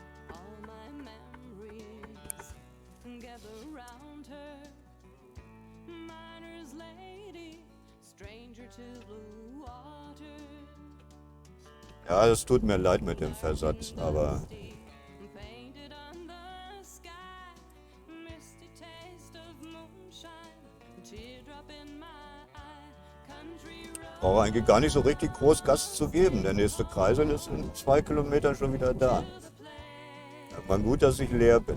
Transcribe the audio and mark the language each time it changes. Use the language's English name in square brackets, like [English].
[English] All my memories gather round her. Miner's lady, stranger to blue water. [German] Ja, es tut mir leid mit dem Versatz, aber [English] Painted on the sky, misty taste of moonshine, teardrop in my eye, country road. [German] brauche eigentlich gar nicht so richtig groß Gas zu geben. Der nächste Kreisel ist in 2 Kilometern schon wieder da. War gut, dass ich leer bin.